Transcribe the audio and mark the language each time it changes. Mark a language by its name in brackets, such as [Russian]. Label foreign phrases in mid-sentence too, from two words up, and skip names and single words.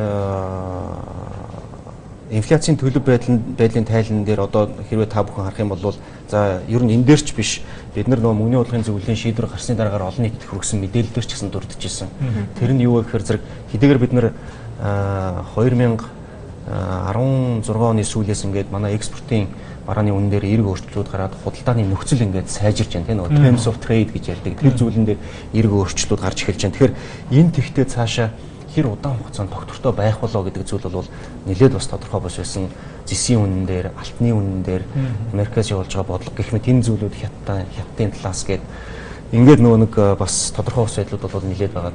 [Mongolian] Хоёр дахь инфляцийн төлөв байдлын тайлан дээр одоо хэрвээ та бүхэн харах юм бол за ер нь энэ дээр ч биш бид нар нөгөө мөнгөний бодлогын зөвлөлийн шийдвэр гарсны дараагаар олон нийтэд хүргэсэн мэдээлэлээр ч гэсэн дурдж ирсэн. Тэр нь юу вэ гэхээр зэрэг хэдийгээр бид нар 2016 оны сүүлээс ингээд манай экспортын барааны үнэн дээр эерэг өөрчлөлтүүд гараад худалдааны нөхцөл ингээд сайжирч байна тийм нөгөө [English] terms of trade [Mongolian] гэж ярьдаг. Тэр зүйлэн дээр эерэг өөрчлөлтүүд гарч эхэлж байна. Тэгэхээр энэ тэгтээ цаашаа хэр удаан хугацаанд тогтвортой байх болоо гэдэг зүйл бол нэлээд бас тодорхой бос байсан. Зэсийн үнэн дээр, алтны үнэн дээр Америкаас явуулж байгаа бодлого гэх мэт энэ зүйлүүд хятадын талаас гээд ингээд нөгөө нэг бас тодорхой бос байдлууд бол нэлээд байгаа.